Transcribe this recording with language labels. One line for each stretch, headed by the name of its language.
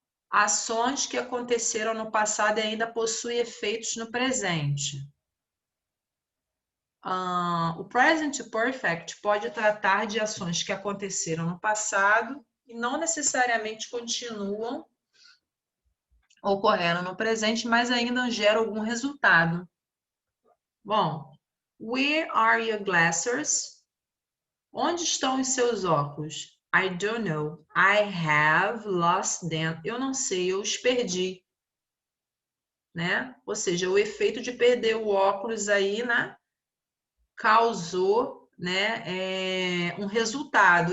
Portuguese: Ações que aconteceram no passado e ainda possuem efeitos no presente. O present perfect pode tratar de ações que aconteceram no passado e não necessariamente continuam, ocorreram no presente, mas ainda geram algum resultado.
English: Bom, where are your glasses?
Portuguese: Onde estão os seus óculos?
English: I don't know. I have lost them.
Portuguese: Eu não sei, eu os perdi. Né? Ou seja, o efeito de perder o óculos aí, né, causou, né, um resultado.